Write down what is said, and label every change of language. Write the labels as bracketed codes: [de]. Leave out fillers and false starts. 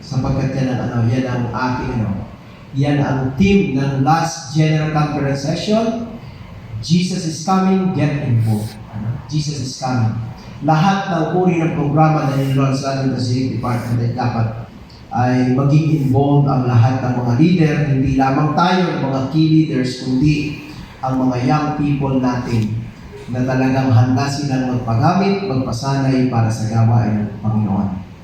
[tl] Sapagkat yan ang ating yan ang theme ng last General Conference session. [en] Jesus is coming, get involved. Jesus is coming. [tl] Lahat ng uri ng programa na nilalaman sa ating Pacific Department ay dapat ay maging involved ang lahat ng mga leader, hindi lamang tayo ng mga key leaders, kundi ang mga young people natin na talagang handa silang magpagamit, magpasanay para sa gawain ng Panginoon.